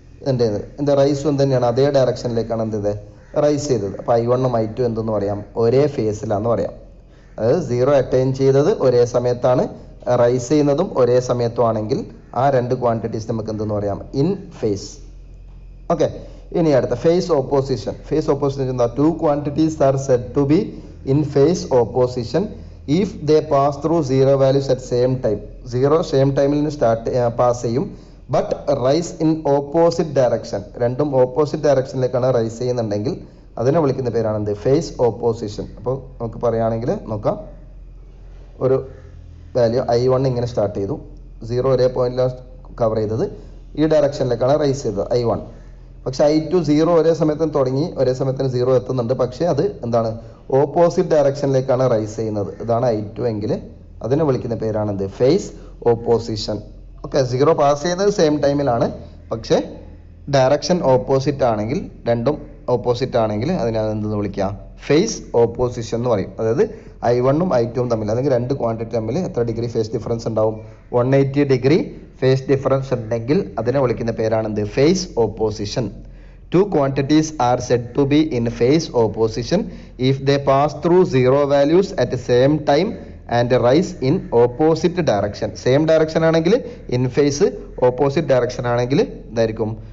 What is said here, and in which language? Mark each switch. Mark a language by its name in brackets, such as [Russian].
[Malayalam] എൻ്റെ റൈസും തന്നെയാണ് അതേ ഡയറക്ഷനിലേക്കാണ് എന്ത് ചെയ്തത്? റൈസ് ചെയ്തത്. അപ്പോൾ I1 ഉം I2 എന്തെന്ന് പറയാം? ഒരേ ഫേസിലാണെന്ന് പറയാം. അതായത് 0 അറ്റൈൻ ചെയ്തത് ഒരേ സമയത്താണ്, റൈസ് ചെയ്യുന്നതും ഒരേ സമയത്തുമാണെങ്കിൽ ആ രണ്ട് ക്വാണ്ടിറ്റീസ് നമുക്ക് എന്തെന്ന് പറയാം? In phase. ഓക്കെ, ഇനി അടുത്ത ഫേസ് ഓപ്പോസിഷൻ. ഫേസ് ഓപ്പോസിഷൻ എന്താ? [English] 2 quantities are said to be in phase opposition if they pass through 0 values at same time. [Malayalam] 0 same ടൈമിൽ പാസ് ചെയ്യും, [English] But rise in opposite direction. [Malayalam] രണ്ടും opposite ഡയറക്ഷനിലേക്കാണ് rice ചെയ്യുന്നുണ്ടെങ്കിൽ അതിനെ വിളിക്കുന്ന പേരാണ് എന്ത്? Face opposition. അപ്പോൾ നമുക്ക് പറയുകയാണെങ്കിൽ നോക്കാം, ഒരു വാല്യൂ I1 ഇങ്ങനെ സ്റ്റാർട്ട് ചെയ്തു, 0 ഒരേ പോയിന്റിലാണ് കവർ ചെയ്തത്, ഈ ഡയറക്ഷനിലേക്കാണ് റൈസ് ചെയ്തത് I1. പക്ഷെ I2 0 ഒരേ സമയത്തിന് തുടങ്ങി, ഒരേ സമയത്തിന് 0 എത്തുന്നുണ്ട്, പക്ഷേ അത് എന്താണ്? ഓപ്പോസിറ്റ് ഡയറക്ഷനിലേക്കാണ് റൈസ് ചെയ്യുന്നത്. ഇതാണ് I2 എങ്കിൽ അതിനെ വിളിക്കുന്ന പേരാണ് എന്ത്? Face opposition. ഓക്കെ, 0 പാസ് ചെയ്യുന്നത് സെയിം ടൈമിലാണ്, പക്ഷേ ഡയറക്ഷൻ ഓപ്പോസിറ്റ് ആണെങ്കിൽ, രണ്ടും ഓപ്പോസിറ്റ് ആണെങ്കിൽ അതിനെ എന്തെന്ന് വിളിക്കുക? ഫേസ് ഓപ്പോസിഷൻ എന്ന് പറയും. അതായത് I1 ഉം I2 ഉം തമ്മിൽ, അല്ലെങ്കിൽ രണ്ട് ക്വാണ്ടിറ്റി തമ്മിൽ എത്ര ഡിഗ്രി ഫേസ് ഡിഫറൻസ് ഉണ്ടാവും? 180 ഡിഗ്രി ഫേസ് ഡിഫറൻസ് ഉണ്ടെങ്കിൽ അതിനെ വിളിക്കുന്ന പേരാണ് എന്ത്? Face opposition. [English] 2 quantities are said to be in phase opposition if they pass through 0 values at the same time and rise in opposite direction. [Malayalam] Same direction ആണെങ്കിൽ in phase, opposite direction ആണെങ്കിൽ ഇതായിരിക്കും?